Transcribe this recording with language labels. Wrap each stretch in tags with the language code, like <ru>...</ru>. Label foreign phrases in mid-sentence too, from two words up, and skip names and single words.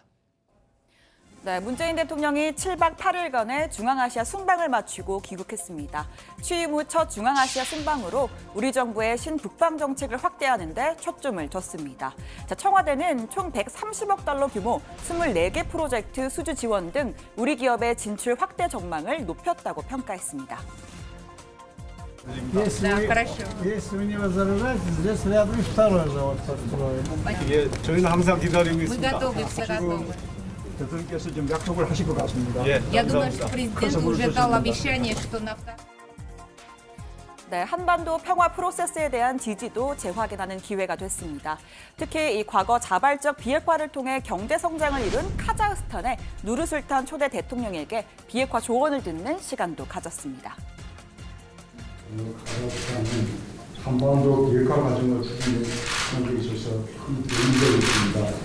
<ko>네, 문재인 대통령이 7박 8일간의 중앙아시아 순방을 마치고 귀국했습니다. 취임 후 첫 중앙아시아 순방으로 우리 정부의 신북방 정책을 확대하는 데 초점을 뒀습니다. 자, 청와대는 총 130억 달러 규모 24개 프로젝트 수주 지원 등 우리 기업의 진출 확대 전망을 높였다고 평가했습니다.</ko> <ru>Если вы не возражаете, здесь рядом второй завод построим.</ru> <ko>저희는 항상 기다리고 있습니다. 대통령께서 좀 약속을 하실 것 같습니다.</ko> <ru>Я думаю, что президент уже дал обещание, что на</ru> <ko>네, 한반도 평화 프로세스에 대한 지지도 재확인하는 기회가 됐습니다. 특히 이 과거 자발적 비핵화를 통해 경제 성장을 이룬 카자흐스탄의 누르술탄 초대 대통령에게 비핵화 조언을 듣는 시간도 가졌습니다. 한반도 비핵화 과정을 추진하는 데 있어서 큰 문제가 있습니다.</ko>